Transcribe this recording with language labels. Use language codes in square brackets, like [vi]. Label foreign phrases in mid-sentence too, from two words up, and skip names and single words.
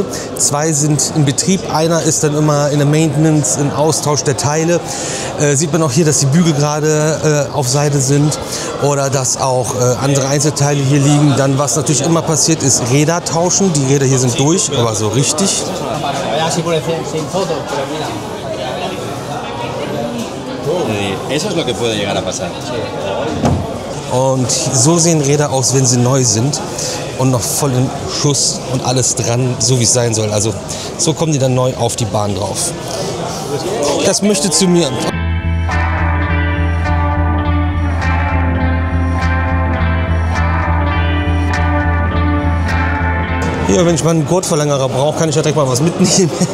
[de] 2 sind in Betrieb, einer ist dann immer in der Maintenance, im Austausch der Teile. Sieht man auch hier, dass die Bügel gerade auf Seite sind oder dass auch andere Einzelteile hier liegen. Dann, was natürlich immer passiert, ist Räder tauschen. Die Räder hier sind durch, aber so richtig. [es] Eso es lo que puede llegar a pasar. [de] Und so sehen Räder aus, wenn sie neu sind und noch voll im Schuss und alles dran, so wie es sein soll. Also so kommen die dann neu auf die Bahn drauf. Das möchte zu mir. Ja, wenn ich mal einen Gurtverlängerer brauche, kann ich ja direkt mal was mitnehmen.